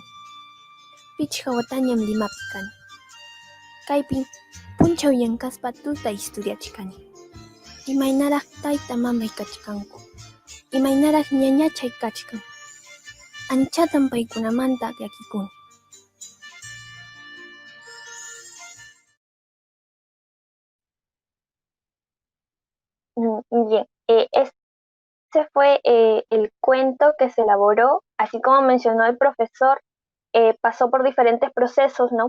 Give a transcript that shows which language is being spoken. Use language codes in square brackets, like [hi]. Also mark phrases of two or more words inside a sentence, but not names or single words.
[qu] Pichqa watañam Limapi kani. Kaypin punchaw llank'aspa tuta historiachikani. Imaynaraq tayta mamay kachkanku. Imaynaraq ñañachay kachkan. Anchatan paykunamanta llakikuni. [es] Bien, ese fue el cuento que se elaboró, así como mencionó el profesor, pasó por diferentes procesos, ¿no?